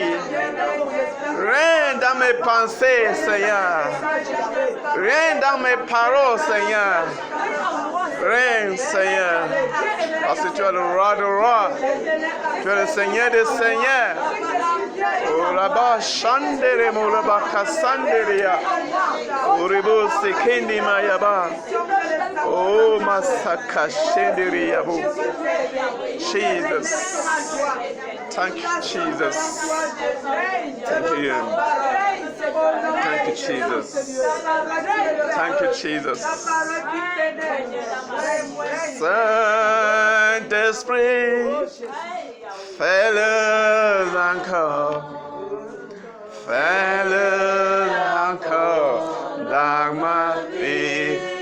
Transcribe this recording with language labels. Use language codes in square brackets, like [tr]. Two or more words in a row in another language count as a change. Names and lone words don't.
[fr] Règne dans mes pensées, Seigneur. Règne dans mes paroles, Seigneur. Règne, Seigneur. Parce que tu es le roi des rois. Tu es le Seigneur des seigneurs. Oh là-bas, Chandere Moulaba Kassanderia. Uribo Sekendi Mayaba. Oh Masaka Shenderi Yabu. [en] Jesus. Thank you, Jesus. Thank you. Thank you, Jesus. Thank you, Jesus. [fr] Saint-Esprit, fais-le encore. Fais-le encore dans ma vie.